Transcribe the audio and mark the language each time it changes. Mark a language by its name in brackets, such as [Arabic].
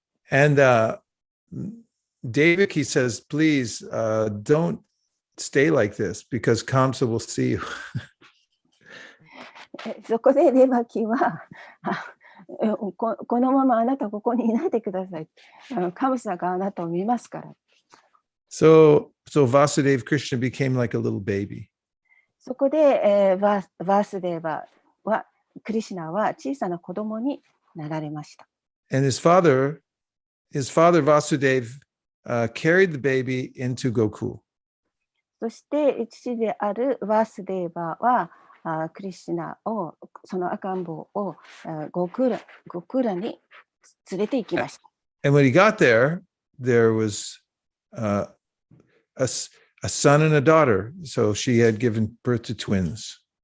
[English] And Devaki says, please don't stay like this because Kamsa will see you. [Japanese] そこでデバキはこのままあなたここにいないでください。カムサがあなたを見ますから。 [English] So Vasudev Krishna became like a little baby. [Japanese] そこで、バースデーバはクリシュナは小さな子供になられました。 [English] And his father Vasudev carried the baby into Gokul. [Japanese] そして父であるバースデーバはクリシュナをその赤ん坊をゴクラに連れて行きました。 [English] And when he got there was a son and a daughter. So she had given birth to twins.